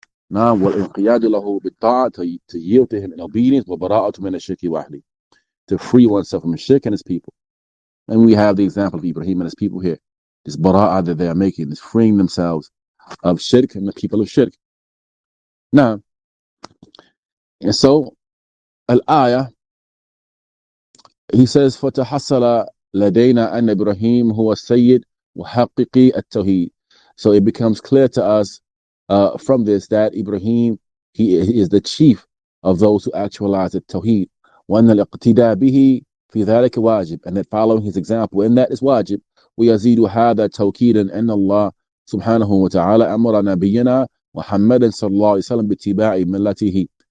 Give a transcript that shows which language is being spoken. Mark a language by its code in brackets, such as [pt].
[en] Now, [ar] wal-inqiyadu lahu bit-ta'a, [en] to yield to him in obedience, [ar] wa bara'atu min ash-shirki wahdi, [en] to free oneself from shirk and his people. And we have the example of Ibrahim and his people here. This bara'ah that they are making, this freeing themselves of shirk and the people of shirk. Now, and so, al-ayah, he says, [ar] فَتَحَصَّلَ لَدَيْنَا أَنَّ إِبْرَاهِيمَ هُوَ السَّيِّدُ وَحَقِّقِي التَّوْحِيدِ. [en] So it becomes clear to us from this that Ibrahim, he is the chief of those who actualize the Tawheed. [ar] وَأَنَّ الْإِقْتِدَاءَ بِهِ فِي ذَلِكَ وَاجِبٌ. [en] And that following his example, and that is wajib. [ar] وَيَزِيدُ هَذَا تَوْكِيدًا أَنَّ اللَّهَ سُبْحَانَهُ وَتَعَالَى أَمَرَ نَبِيَّنَا مُحَمَّدًا صَلَّى اللَّهُ عَلَيْهِ وَسَلَّمَ بِاتِّبَاعِ مِلَّتِهِ.